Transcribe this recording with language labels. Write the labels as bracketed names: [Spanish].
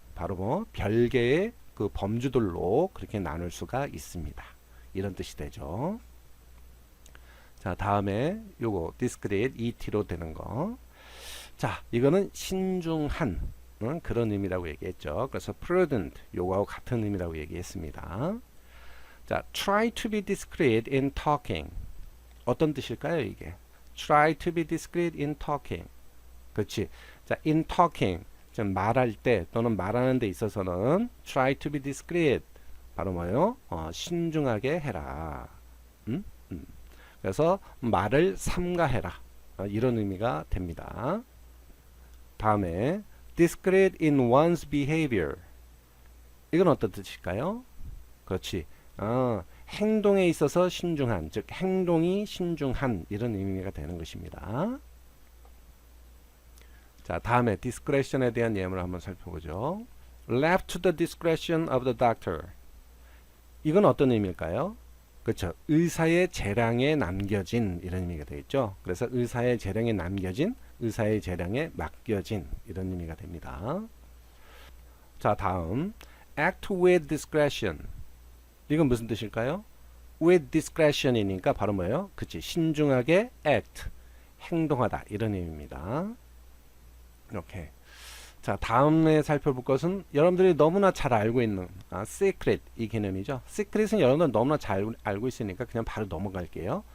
[Korean] 바로 별개의 그 범주들로 그렇게 나눌 수가 있습니다. 이런 뜻이 되죠. 자, 다음에 요거 discrete ET로 되는 거. 자, 이거는 신중한 그런 의미라고 얘기했죠. 그래서 prudent 요거하고 같은 의미라고 얘기했습니다. [English] 자, try to be discreet in talking. [Korean] 어떤 뜻일까요, 이게? [English] try to be discreet in talking. [Korean] 그렇지. 자, in talking 좀 말할 때 또는 말하는 데 있어서는 try to be discreet 바로 뭐예요? 신중하게 해라. 그래서 말을 삼가해라. 이런 의미가 됩니다. [English] 다음에 discreet in one's behavior. [Korean] 이건 어떤 뜻일까요? 그렇지. 행동에 있어서 신중한, 즉 행동이 신중한 이런 의미가 되는 것입니다. 자, 다음에 discretion에 대한 예문을 한번 살펴보죠. [English] Left to the discretion of the doctor. [Korean] 이건 어떤 의미일까요? 그렇죠. 의사의 재량에 남겨진 이런 의미가 되겠죠. 그래서 의사의 재량에 남겨진, 의사의 재량에 맡겨진 이런 의미가 됩니다. [English] 자, 다음 act with discretion. [Korean] 이건 무슨 뜻일까요? with discretion 이니까 바로 뭐예요? 그치, 신중하게 act, 행동하다 이런 의미입니다. 이렇게. 자, 다음에 살펴볼 것은 여러분들이 너무나 잘 알고 있는 secret 이 개념이죠. secret은 여러분들 너무나 잘 알고 있으니까 그냥 바로 넘어갈게요.